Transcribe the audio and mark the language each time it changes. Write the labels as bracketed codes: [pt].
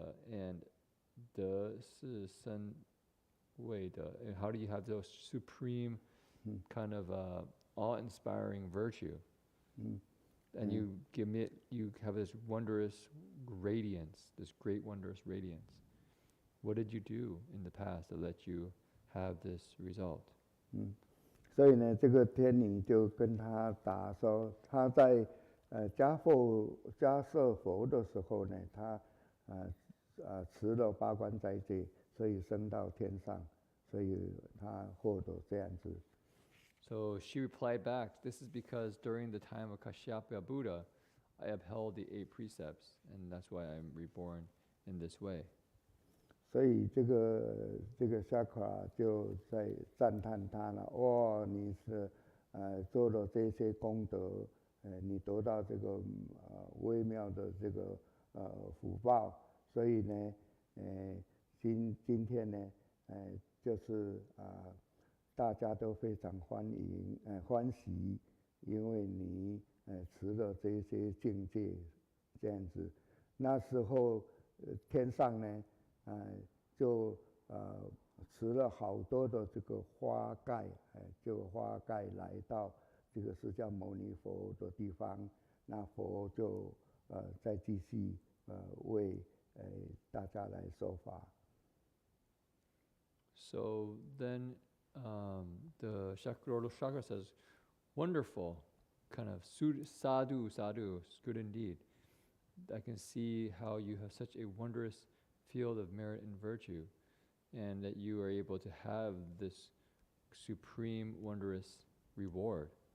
[en] And [zh] de si sen wei de, [en] how do you have those supreme kind of awe-inspiring virtue? And you have this wondrous radiance, this great wondrous radiance. What did you do in the past that let you have this result? [zh] 所以呢，这个天女就跟他答说，他在迦摄佛的时候呢，他持了八关斋戒，所以升到天上，所以他获得这样子。 [en] So she replied back, "This is because during the time of Kashyapa Buddha, I upheld the 8 precepts, and that's why I'm reborn in this way." [zh] 所以这个夏卡就在赞叹他了。哇，你是做了这些功德，你得到这个微妙的这个福报，所以呢，今天呢，就是大家都非常欢喜，因为你持了这些境界，这样子。那时候天上呢，就持了好多的这个花盖，就花盖来到这个释迦牟尼佛的地方，那佛就再继续为大家来说法。 [en] So then the Lord of Chakra says, wonderful, kind of sadhu, it's good indeed. I can see how you have such a wondrous field of merit and virtue, and that you are able to have this supreme, wondrous reward.